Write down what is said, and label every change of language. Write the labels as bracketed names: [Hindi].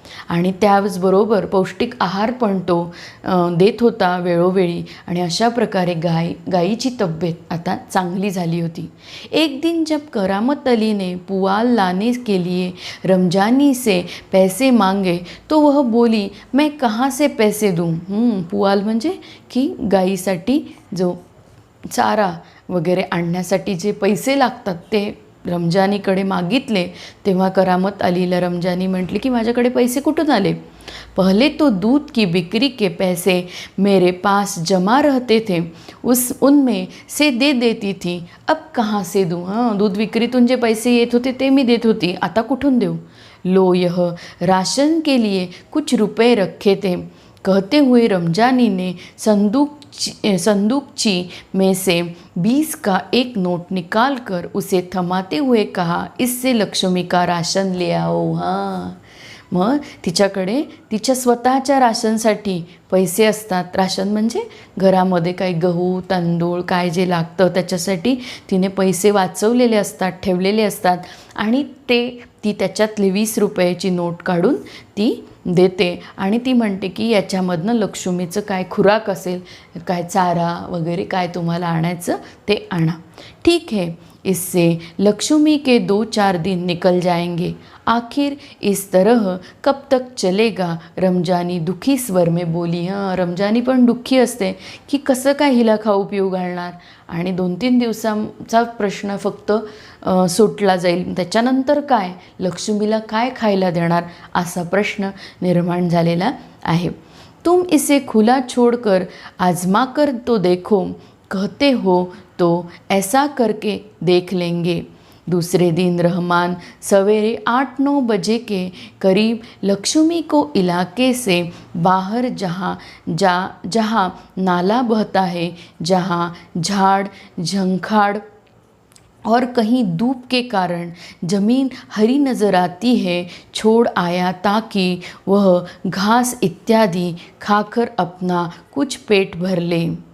[Marathi] आणि त्याचबरोबर पौष्टिक आहार पण तो देत होता वेळोवेळी, आणि अशा प्रकारे गायीची तब्येत आता चांगली झाली होती. [Hindi] एक दिन जब करामत अली ने पुआल लाने के लिए रमजानी से पैसे मांगे तो वह बोली, मैं कहाँ से पैसे दूँ? [Marathi] पुआल म्हणजे की गायीसाठी जो चारा वगैरे आणण्यासाठी जे पैसे लागतात ते रमजानीकडे मागितले तेव्हा करामत अलीला रमजानी म्हटली की माझ्याकडे पैसे कुठून आले? [Hindi] पहले तो दूध की बिक्री के पैसे मेरे पास जमा रहते थे, उनमें से दे देती थी, अब कहाँ से दूँ? [Marathi] दूध विक्रीतून जे पैसे येत होते ते मी देत होती, आता कुठून देऊ? [Hindi] लो यह राशन के लिए कुछ रुपए रखे थे. कहते हुए रमजानी ने संदूकची में से 20 का एक नोट निकाल कर उसे थमाते हुए कहा, इससे लक्ष्मी का राशन ले आओ. [Marathi] मग तिच्याकडे तिच्या स्वतःच्या राशनसाठी पैसे असतात. राशन म्हणजे घरामध्ये काही गहू, तांदूळ, काय जे लागतं त्याच्यासाठी तिने पैसे वाचवलेले असतात, ठेवलेले असतात, आणि ती त्याच्यातली 20 रुपयाची नोट काढून ती देते आणि ती म्हणते की याच्यामधनं लक्ष्मीचं काय खुराक असेल, काय चारा वगैरे काय तुम्हाला आणायचं ते आणा. [Hindi] ठीक है, इससे लक्ष्मी के 2-4 दिन निकल जाएंगे। आखिर इस तरह कब तक चलेगा? रमजानी दुखी स्वर में बोली. [Marathi] रमजानी पण दुःखी असते की कसं काय हिला खाऊ पिऊ घालणार, आणि 2-3 दिवसांचा प्रश्न फक्त सुटला जाईल. त्याच्यानंतर काय, लक्ष्मीला काय खायला देणार असा प्रश्न निर्माण झालेला आहे. [Hindi] तुम इसे खुला छोड़कर आजमा कर तो देखो, कहते हो तो ऐसा करके देख लेंगे. दूसरे दिन रहमान सवेरे 8-9 बजे के करीब लक्ष्मी को इलाके से बाहर जहाँ नाला बहता है, जहाँ झाड़ झंखाड़ और कहीं धूप के कारण ज़मीन हरी नज़र आती है, छोड़ आया ताकि वह घास इत्यादि खाकर अपना कुछ पेट भर ले.